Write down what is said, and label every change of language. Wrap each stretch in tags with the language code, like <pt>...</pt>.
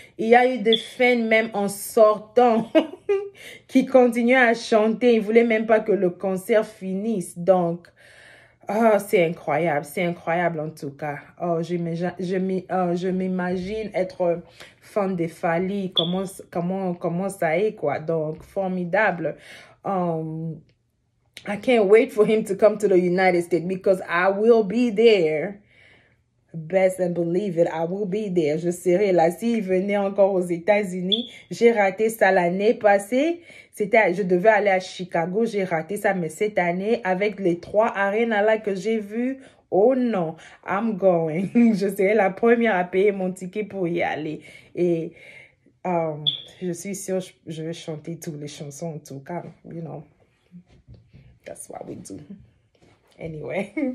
<fr>Il y a eu des fans même en sortant qui continuaient à chanter. Ils ne voulaient même pas que le concert finisse. Donc, oh, c'est incroyable en tout cas. Oh, je m'imagine être fan de Fally, comment ça est quoi. Donc, formidable.</fr> <en>I can't wait for him to come to the United States because I will be there. Best and believe it, I will be there.</en> <fr>Je serai là. S'il venait encore aux États-Unis, j'ai raté ça l'année passée. Je devais aller à Chicago, j'ai raté ça, mais cette année, avec les 3 arénas là que j'ai vus, oh non,</fr> <en>I'm going.</en> <fr>Je serai la première à payer mon ticket pour y aller. Et je suis sûre, je vais chanter toutes les chansons en tout cas,</fr> <en>you know. That's what we do. Anyway.</en>